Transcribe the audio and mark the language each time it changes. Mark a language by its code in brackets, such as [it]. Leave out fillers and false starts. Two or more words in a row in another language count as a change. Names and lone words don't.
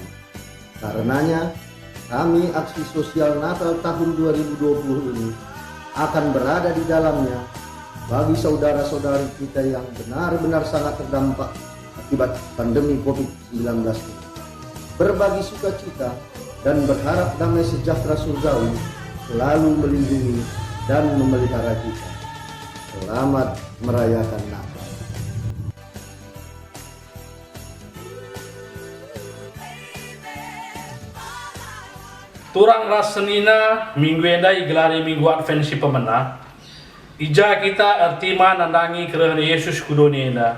[id] Karenanya, kami aksi sosial Natal tahun 2020 ini akan berada di dalamnya bagi saudara-saudari kita yang benar-benar sangat terdampak akibat pandemi COVID-19 ini. Berbagi sukacita dan berharap damai sejahtera surgawi selalu melindungi dan memelihara kita. Selamat merayakan Natal. [btx] Turang ras senina minggu endai gelari minggu Advent si pemena. Ija kita ertima nandangi kerana Yesus kudoni enda.